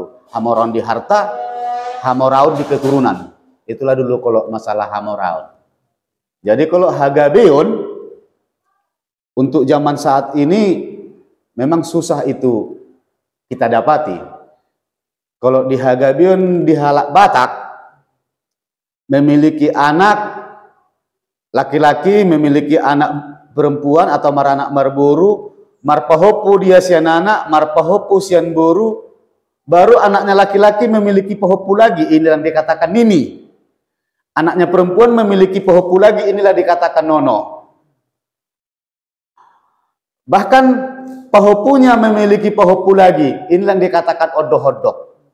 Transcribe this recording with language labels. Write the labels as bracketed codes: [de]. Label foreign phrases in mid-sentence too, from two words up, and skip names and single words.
[bbc] Hamoraon di harta, Hamoraon di keturunan. [id] Itulah dulu kalau masalah Hamoraon. Jadi kalau Hagabeon, untuk zaman saat ini memang susah itu kita dapati. Kalau di Hagabeon di [bbc] halak Batak [id] memiliki anak laki-laki, memiliki anak perempuan atau [bbc] maranak marburu, marpahopu dia sian anak, marpahopu sian boru, [id] baru anaknya laki-laki memiliki pahopu lagi, inilah dikatakan nini. Anaknya perempuan memiliki pahopu lagi, inilah dikatakan nono. Bahkan pahopunya memiliki pahopu lagi, inilah dikatakan odoh-odok.